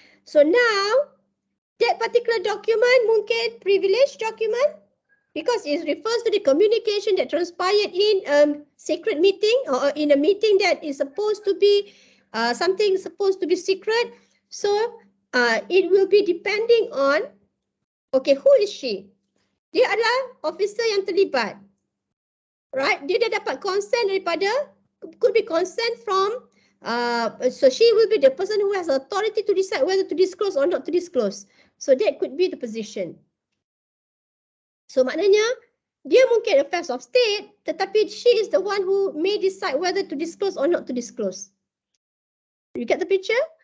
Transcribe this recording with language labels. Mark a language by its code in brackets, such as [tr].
[en] So now that particular document mungkin privileged document because it refers to the communication that transpired in a secret meeting or in a meeting that is supposed to be something supposed to be secret. So it will be depending on, okay, who is she? [ms] Dia adalah officer yang terlibat. [en] Right? [ms] Dia dah dapat consent daripada, [en] could be consent from, so she will be the person who has authority to decide whether to disclose or not to disclose. So that could be the position. [ms] So maknanya, dia mungkin [en] affairs of state, tetapi she is the one who may decide whether to disclose or not to disclose. You get the picture?